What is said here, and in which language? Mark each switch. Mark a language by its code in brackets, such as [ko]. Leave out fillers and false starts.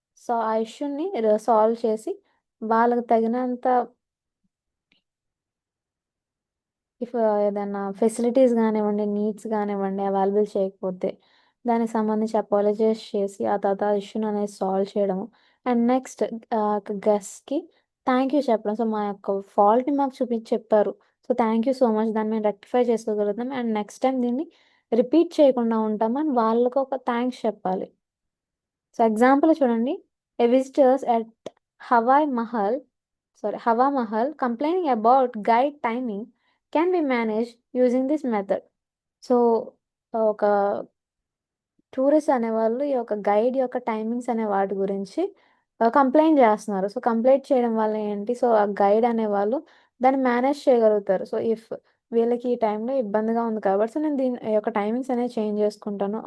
[te] So ఆ ఇష్యూని solve చేసి వాళ్ళకి తగినంత ఇఫ్ ఏదన్నా ఫెసిలిటీస్ గానివ్వండి, నీడ్స్ గానివ్వండి అవైలబుల్ చేయకపోతే, దానికి సంబంధించి అపాలజైజ్ చేసి, ఆ తర్వాత ఆ ఇష్యూని అనేది సాల్వ్ చేయడము. అండ్ నెక్స్ట్ గెస్ట్‌కి థాంక్ యూ చెప్పడం. సో, మా యొక్క ఫాల్ట్‌ని మాకు చూపించి చెప్పారు. So, thank you so much. దాన్ని మేము రెక్టిఫై చేసుకోగలుగుతాం. అండ్ నెక్స్ట్ టైమ్ దీన్ని రిపీట్ చేయకుండా ఉంటామని వాళ్ళకొక థాంక్స్ చెప్పాలి. సో, ఎగ్జాంపుల్ చూడండి. [en] A visitors at Hawa Mahal Hawa Mahal complaining about guide timing can be managed using this method. [te] So, ఒక టూరిస్ట్ అనేవాళ్ళు ఈ యొక్క గైడ్ యొక్క టైమింగ్స్ అనే వాటి గురించి కంప్లెయింట్ చేస్తున్నారు. సో, కంప్లెయింట్ చేయడం వల్ల ఏంటి? సో, ఆ గైడ్ అనేవాళ్ళు దాన్ని మేనేజ్ చేయగలుగుతారు. సో, ఇఫ్ వీళ్ళకి ఈ టైంలో ఇబ్బందిగా ఉంది కాబట్టి సో, నేను దీని యొక్క టైమింగ్స్ అనేవి చేంజ్ చేసుకుంటాను.